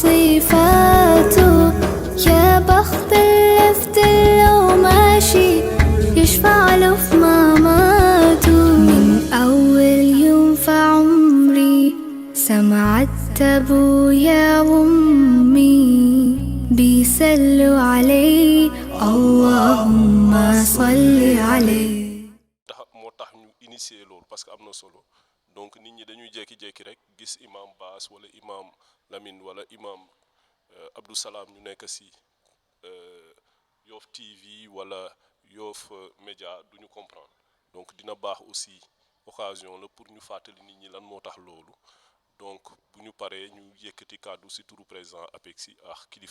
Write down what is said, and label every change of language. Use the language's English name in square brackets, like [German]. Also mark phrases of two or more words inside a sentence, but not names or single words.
[Arabic] بصفاته يا بخت اللي في دله ماشي يشفع له في مماته من أول يوم في عمري سمعت أبويا وأمي بيسلوا علي اللهم صل عليه. [Wolof] moo tax ñu initier loolu [French] parce que [Wolof] am na solo donc nit ñi dañuy jékki-jékki rek gis imam Baas wala imam Lamine wala imam Abdou Salam ñu nekk si Yoff TV wala Yoff Média duñu comprendre donc dina baax [French] aussi occasion [Wolof] la pour ñu fàttali nit ñi lan moo tax loolu donc bu ñu paree ñu yëkkati kàddu si turu président APEXI ak kilifa